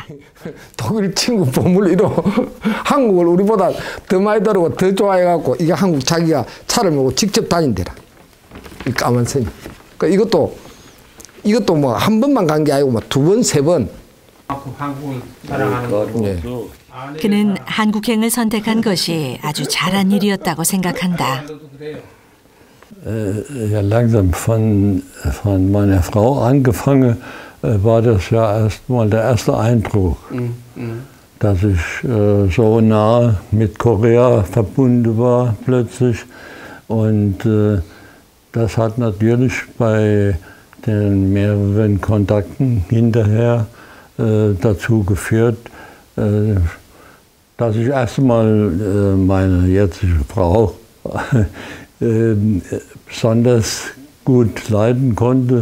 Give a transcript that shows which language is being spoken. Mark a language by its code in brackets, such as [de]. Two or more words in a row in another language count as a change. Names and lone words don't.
[ko] 독일 친구 보물이로 한국을 우리보다 더 많이 다루고 더 좋아해갖고 이게 한국 자기가 차를 몰고 직접 다닌대라. 이 까만 선이. 그러니까 이것도 뭐 한 번만 간 게 아니고 뭐 2번, 3번. 한국을 사랑하는 거고. 예. 그는 한국행을 선택한 것이 아주 잘한 일이었다고 생각한다. [de] Ja, langsam von meiner Frau angefangen, war das ja erstmal der erste Eindruck, dass ich so nah mit Korea verbunden war plötzlich. Und das hat natürlich bei den mehreren Kontakten hinterher dazu geführt, dass ich erstmal meine jetzige Frau besonders gut leiden konnte.